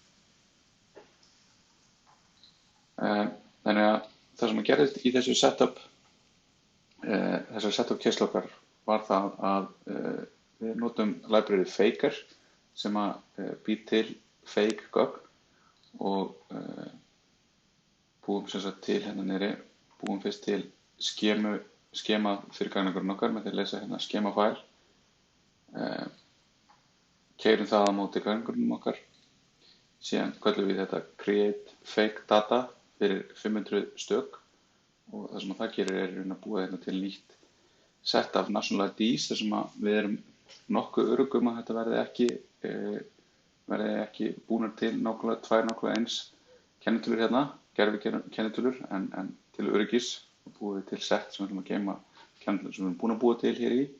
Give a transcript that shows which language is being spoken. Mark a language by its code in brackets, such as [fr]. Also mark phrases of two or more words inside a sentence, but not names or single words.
[is] Þannig að það sem gerðist í þessu setup, þessar setup keislu okkar var það að við notum library faker sem býr til fake gögn og búum sem sagt til hérna niðri, búum fyrst til skema fyrir gagnagrunninn okkar með því að lesa hérna skemafæl, keyrum það á móti gagnagrunnum okkar, síðan köllum við þetta [en] create fake data [is] fyrir 500 stök og það sem það gerir að búa hérna til nýtt set af [en] national IDs [is] þar sem við erum nokkuð öruggum að þetta verði ekki búnar til tvær nákvæmlega eins kennitölur hérna, gervikennitölur, en til öryggis búum við til set sem við ætlum að geyma kennitölur sem við erum búin að búa til hér í.